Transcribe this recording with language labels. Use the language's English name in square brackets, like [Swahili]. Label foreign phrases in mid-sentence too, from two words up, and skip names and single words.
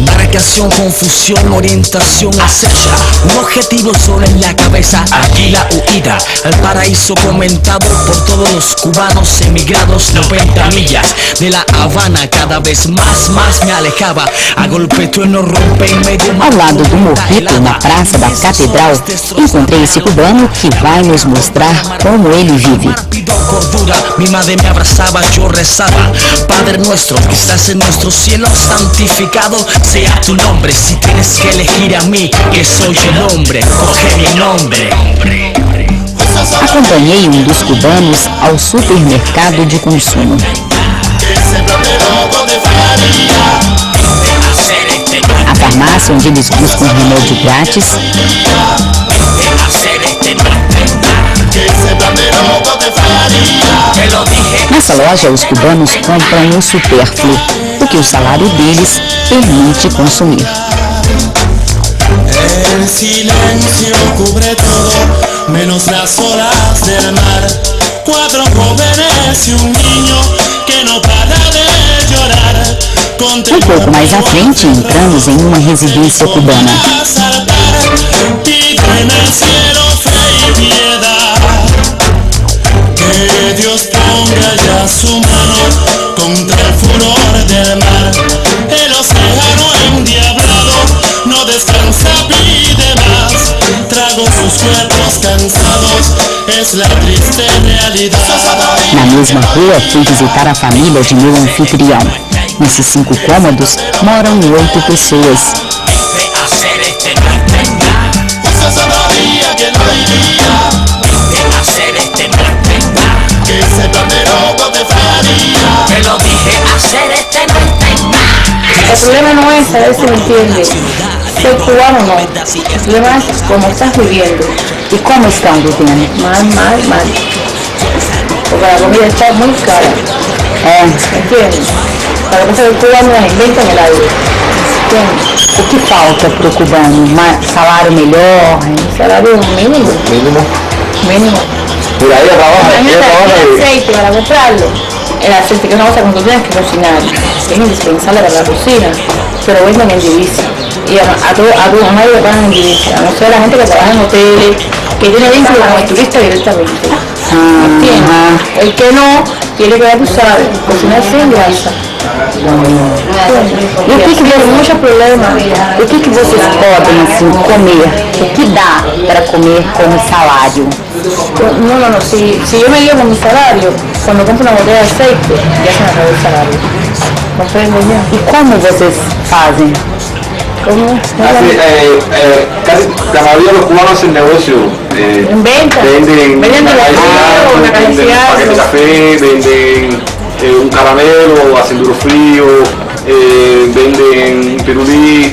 [Spanish] Marcación, confusión, orientación, acecha. Un objetivo solo en la cabeza, aquí la huida al paraíso comentado por todos los cubanos emigrados. 90 millas de La Habana, cada vez más me alejaba. A golpe trueno rompe en medio. [Portuguese] Ao lado do Morrito, na praça da Catedral, encontrei esse cubano que vai nos mostrar como ele vive. [Spanish] Cordura, mi madre me abrazaba, yo rezaba. Padre nuestro, que estás en nuestro cielo, santificado sea tu nombre. Si tienes que elegir a mí, que soy el hombre, coge mi nombre. [Portuguese] Acompanhei um dos cubanos ao supermercado de consumo. A farmácia onde eles buscam remédio grátis. Nessa loja, os cubanos compram o supérfluo, o que o salário deles permite consumir. [Spanish] El silencio cubre todo, menos las olas del mar. 4 jóvenes y un niño que no para de llorar. Um pouco mais à frente, entramos em uma residência cubana. Piden al cielo fe y piedad, que Dios ponga ya su mano contra el furor del mar. El océano endiablado no descansa, pide más. Trago sus cuerpos cansados, es la triste realidad. [Portuguese] Na mesma rua, fui visitar a família de meu anfitrião. Nesses 5 cômodos moram 8 pessoas. [Spanish] El problema no es saber si me entiendes, ser cubano no. El problema es cómo estás viviendo. [Portuguese] E como estão vivendo? [Spanish] Mal. Porque la comida está muy cara. ¿Entiendes? Para que el cubano nos inventan el aire. ¿Entiendes? [Portuguese] O que falta para o cubano? Salário melhor? Salário mínimo. Mínimo. [Spanish] Mira, ella trabaja. Aceite para comprarlo. El aceite que no vas a cuando tienes que cocinar. Es indispensable para la cocina. Pero venden en divisa. Y a nadie le pagan en divisa. A no ser la gente que trabaja en hoteles, que tiene vínculo con el turista directamente. ¿Entiendes? El que no, tiene que abusar, cocinar sin grasa. [Portuguese] E o que tem muitos problemas. O que vocês podem assim comer? O que dá para comer com o salário? [Spanish] No. Si yo me lío con mi salario, cuando compro una botella de aceite, ya se me acabó el salario. ¿Comprende ya? [Portuguese] E como vocês fazem? [Spanish] ¿Cómo? Casi la mayoría de los cubanos hacen negocio. Venden paquetes de café, venden un caramelo, hacen duro frío, venden pirulí.